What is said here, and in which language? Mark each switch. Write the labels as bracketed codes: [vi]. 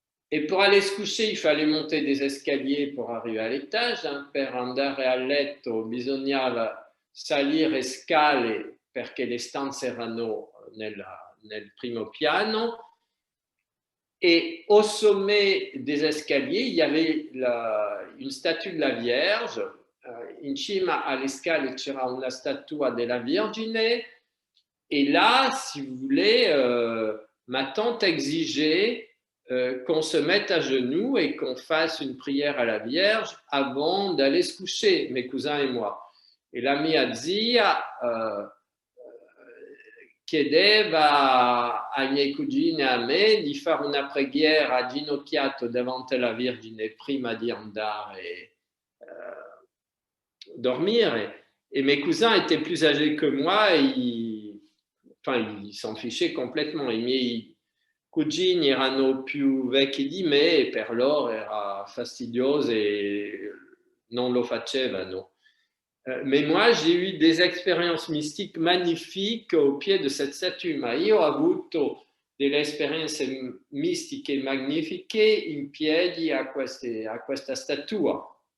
[fr] Et pour aller se coucher, il fallait monter des escaliers pour arriver à l'étage. [it] Per andare a letto bisognava salire scale perché le stanze erano nel primo piano. [fr] Et au sommet des escaliers, il y avait une statue de la Vierge. [it] In cima alle scale c'era una statua della Vergine. [fr] Et là, si vous voulez, ma tante exigeait qu'on se mette à genoux et qu'on fasse une prière à la Vierge avant d'aller se coucher, mes cousins et moi. [it] Et la mia zia chiedeva ai miei cugini e a me di fare una preghiera ginocchiato davanti alla Vergine prima di andare dormire. [fr] Et mes cousins étaient plus âgés que moi, ils s'en fichaient complètement. [it] I miei cugini erano più vecchi di me e per loro era fastidioso e non lo facevano. [fr] Mais moi, j'ai eu des expériences mystiques magnifiques au pied de cette statue. [it] Ma io ho avuto delle esperienze mistiche magnifiche in piedi a questa statua.